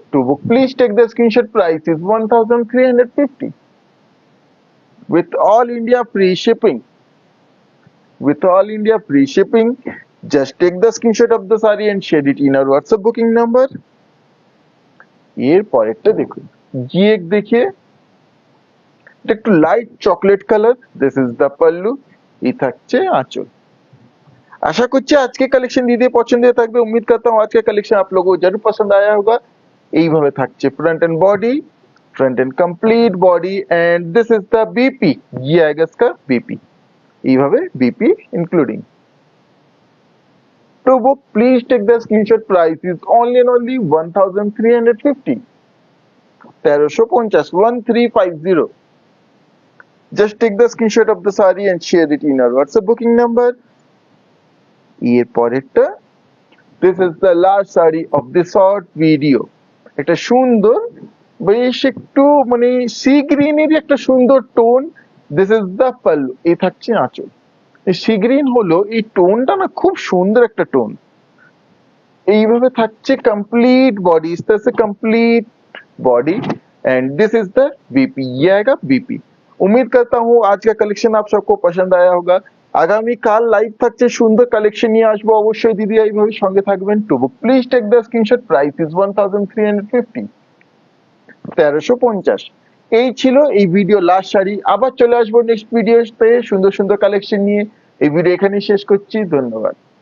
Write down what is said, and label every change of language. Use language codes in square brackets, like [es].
[en] To book please take the screenshot, price is 1350, with all India free shipping, with all India free shipping। Just take the screenshot of the saree and share it in our WhatsApp booking number। [bn] এর পরেরটা দেখুন, জি এক দেখিয়ে, এটা একটু light chocolate colour, [en] this is the pallu, [bn] এই থাকছে আঁচল। आशा করছি আজকে কালেকশন দিদি পছন্দ থাকবে, [hi] उम्मीद करता हूँ आज का कलेक्शन आप लोगों को जरूर पसंद आया होगा। [bn] এইভাবে থাকছে [en] front end body, front end complete body and this is the BP, [hi] ये आएगा इसका बीपी। [bn] এইভাবে BP including. [en] To book, please take the screenshot. Price is only and only 1350. 1350, 1350. Just take the screenshot of the saree and share it in our WhatsApp booking number. [bn] এর পরেরটা, [en] this is the last saree of this short video. [bn] একটা সুন্দর বেশ একটু মানে C গ্রিনেরই একটা সুন্দর tone. [en] this is the pallu, [bn] এই থাকছে আঁচল। সি গ্রিন হলো এই টোনটা না খুব সুন্দর একটা টোন। এইভাবে থাকছে [en] complete body, [hi] इस तरह से [en] Complete body and this is the BP. [hi] ये आएगा बीपी। उम्मीद करता हूँ आज का कलेक्शन आप सबको पसंद आया होगा। [bn] আগামী কাল লাইভ থাকছে, সুন্দর কালেকশন নিয়ে আসবো অবশ্যই। দিদি এইভাবে সঙ্গে থাকবেন। [en] To book please take the screenshot. Price is 1350, 1350। [bn] এই ছিল এই ভিডিও লাস্ট শাড়ি। আবার চলে আসবো নেক্সট ভিডিওতে সুন্দর সুন্দর কালেকশন নিয়ে। এই ভিডিও এখানেই শেষ করছি, ধন্যবাদ।